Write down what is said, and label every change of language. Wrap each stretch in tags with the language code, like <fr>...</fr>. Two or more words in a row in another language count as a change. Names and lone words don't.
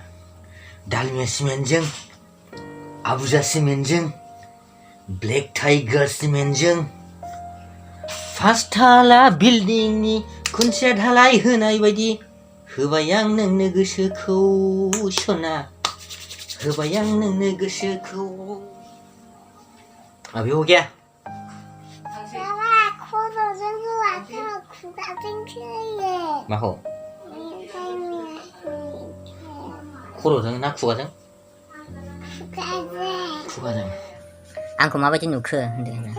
<brx>दालमिया सिमेन्टजों, आबुजा सिमेन्टजों, ब्लेक टाइगार सिमेन्टजों, फार्स्ट थाला बिल्डिंनि खुन्थिया ढालाय होनाय बायदि होबाय आं नोंनो गोसोखौ सना, होबाय आं नोंनो गोसोखौ।</brx> <hi>अभी हो गया?</hi> <brx>माखौ? खर'जों ना खुगाजों? खुगाजों। आंखौ माबायदि नुखो होनदों?</brx>